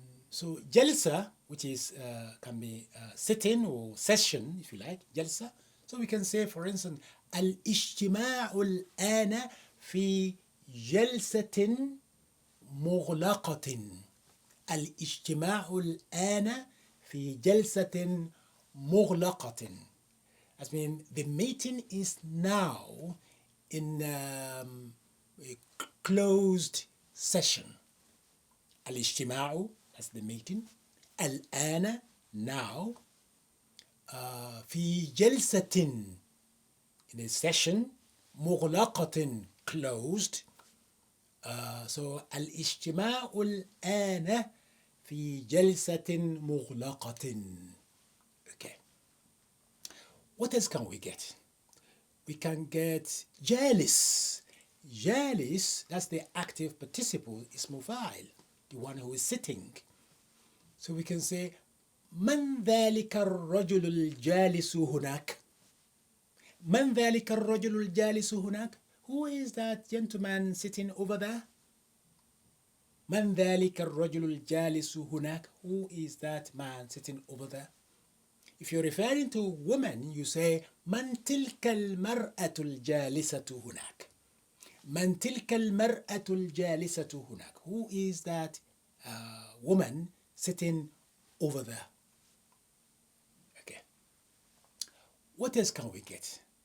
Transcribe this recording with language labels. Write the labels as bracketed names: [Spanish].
[English] So jalsa, which is can be sitting or session, if you like, jalsa. So we can say, for instance, [Arabic] الاجتماع الآن في جلسة مغلقة. الاجتماع الآن في جلسة مغلقة. [English] That means the meeting is now in a closed session. الاجتماع, that's the meeting. الآن, now. في جلسة, in a session. مغلقة, closed. [Arabic] So الاجتماع الآن في جلسة مغلقة. [English] Okay. What else can we get? We can get جالس. جالس, that's the active participle, [Arabic] اسم فاعل, [English] the one who is sitting. So we can say [Arabic] من ذلك الرجل الجالس هناك? من ذلك الرجل الجالس هناك? [English] Who is that gentleman sitting over there? [Arabic] من ذلك الرجل الجالس هناك? [English] Who is that man sitting over there? If you're referring to women, you say [Arabic] من تلك المرأة الجالسة هناك? من تلك المرأة الجالسة هناك? [English] Who is that woman sitting over there? Okay. What else can we get?